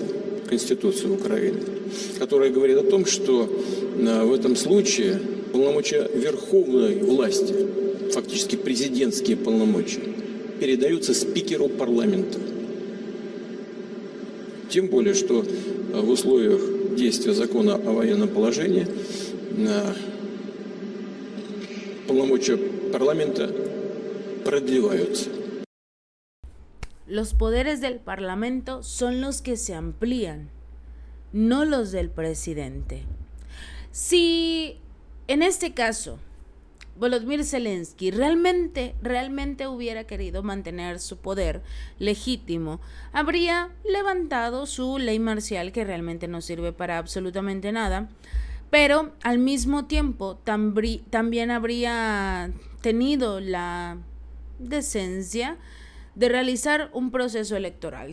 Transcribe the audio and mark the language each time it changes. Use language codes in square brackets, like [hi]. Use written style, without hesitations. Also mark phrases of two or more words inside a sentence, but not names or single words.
[ru] Конституция Украины, которая говорит о том, что в этом случае полномочия верховной власти, фактически президентские полномочия, передаются спикеру парламента. Тем более, что в условиях действия закона о военном положении полномочия парламента продлеваются. [es] Los poderes del Parlamento son los que se amplían, no los del presidente. Si en este caso Volodymyr Zelensky realmente hubiera querido mantener su poder legítimo, habría levantado su ley marcial, que realmente no sirve para absolutamente nada, pero al mismo tiempo también habría tenido la decencia de realizar un proceso electoral.